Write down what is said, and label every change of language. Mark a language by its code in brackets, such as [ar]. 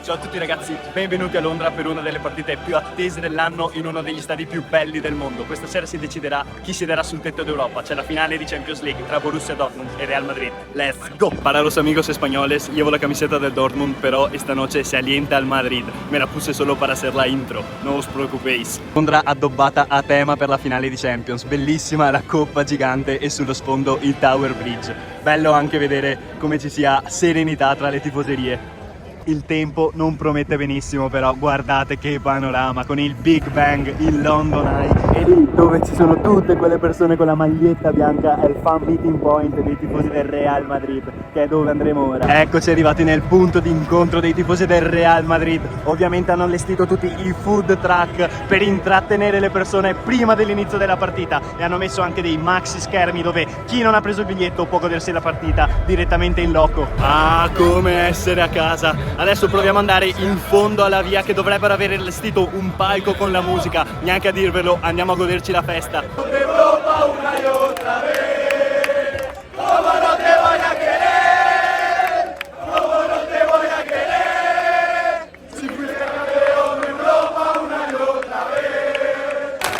[it] Ciao a tutti ragazzi, benvenuti a Londra per una delle partite più attese dell'anno in uno degli stadi più belli del mondo. Questa sera si deciderà chi siederà sul tetto d'Europa. C'è la finale di Champions League tra Borussia Dortmund e Real Madrid. [en] Let's go! [es] Para los amigos españoles, llevo la camiseta del Dortmund, pero esta noche se alienta al Madrid. Me la puse solo para hacer la intro, no os preocupéis. [it] Londra addobbata a tema per la finale di Champions. Bellissima la coppa gigante e sullo sfondo il Tower Bridge. Bello anche vedere come ci sia serenità tra le tifoserie. Il tempo non promette benissimo, però guardate che panorama con il Big Bang, il London Eye, e lì dove ci sono tutte quelle persone con la maglietta bianca è il fan meeting point dei tifosi del Real Madrid, che è dove andremo ora. Eccoci arrivati nel punto di incontro dei tifosi del Real Madrid. Ovviamente hanno allestito tutti i food truck per intrattenere le persone prima dell'inizio della partita e hanno messo anche dei maxi schermi dove chi non ha preso il biglietto può godersi la partita direttamente in loco. Ah, come essere a casa! Adesso proviamo ad andare in fondo alla via che dovrebbero aver allestito un palco con la musica, neanche a dirvelo, andiamo a goderci la festa. [es] Europa una y otra vez, como no te voy a querer, como no te voy a querer, si fuiste campeón de Europa una y otra vez.